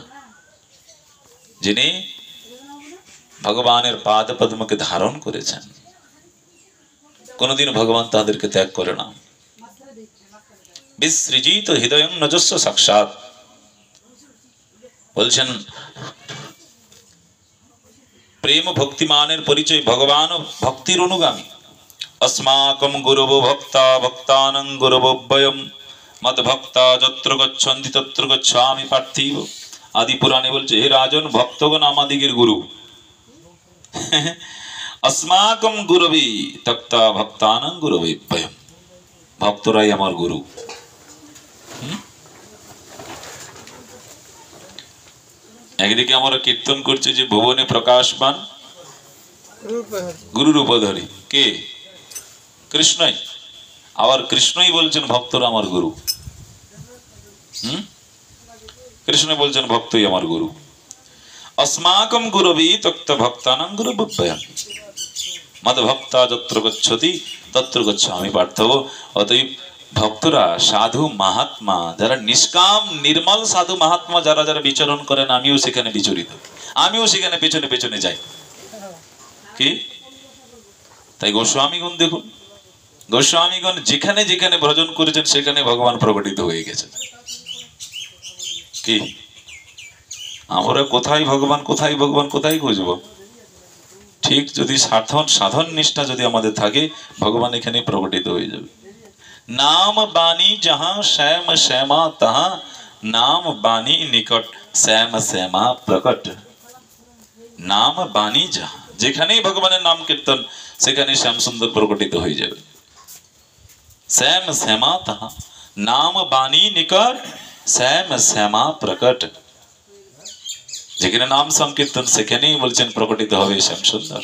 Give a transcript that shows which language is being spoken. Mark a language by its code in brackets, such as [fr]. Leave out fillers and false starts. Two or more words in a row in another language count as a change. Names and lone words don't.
[bn] যিনি ভগবানের পাদ পদ্মকে ধারণ করেছেন, কোনদিন ভগবান তাদেরকে ত্যাগ করে না। [sa] বিসৃজিত হৃদয়ং নজস্ব [bn] সাক্ষাৎ বলছেন, প্রেম ভক্তিমানের পরিচয় ভগবান ভক্তির অনুগামী। [sa] अस्माकं गुरवो भक्ता भक्तानां गुरवो वयं मद भक्ता যত্র গচ্ছন্তি তত্র গচ্ছামি পার্থিব। [bn] আদি পুরাণে বলছে, হে রাজন, ভক্তগণ আমাদিগের গুরু। [sa] अस्माकं गुरवे तक्ता भक्तानां गुरवे वयं, [bn] ভক্তরাই আমার গুরু। একদিকে আমরা কীর্তন করছি যে ভুবনে প্রকাশমান গুরু রূপধরি, কে? কৃষ্ণই। আবার কৃষ্ণই বলছেন ভক্তরা আমার গুরু। কৃষ্ণ বলছেন ভক্তই আমার গুরু। [sa] अस्माकं गुरवे तक्त भक्तानां गुरुभ्यं मद भक्ता যত্র গচ্ছতি তত্র গচ্ছামি পার্থব। [bn] অতএব ভক্তরা সাধু মহাত্মা যারা নিষ্কাম নির্মল সাধু মহাত্মা যারা যারা বিচরণ করেন, আমিও সেখানে বিচরিত, আমিও সেখানে পেছনে পেছনে যাই। কি তাই গোস্বামীগণ দেখুন, গোস্বামীগণ যেখানে যেখানে ভজন করেছেন সেখানে ভগবান প্রকটিত হয়ে গেছেন। কি আমরা কোথায় ভগবান কোথায় ভগবান কোথায় খুঁজবো? ঠিক যদি সাধন নিষ্ঠা যদি আমাদের থাকে, ভগবান এখানে প্রকটিত হয়ে যাবে। [hi] नाम बानी जहां श्याम श्यामा तहां, नाम बानी निकट श्याम श्यामा प्रकट। नाम बानी जहां, [bn] যেখানেই ভগবানের নাম কীর্তন সেখানে শ্যাম সুন্দর প্রকটিত হয়ে যাবে। [hi] श्याम श्यामा तहां, नाम बानी निकट श्याम श्यामा प्रकट। [bn] যেখানে নাম সংকীর্তন সেখানেই বলছেন প্রকটিত হবে শ্যাম সুন্দর।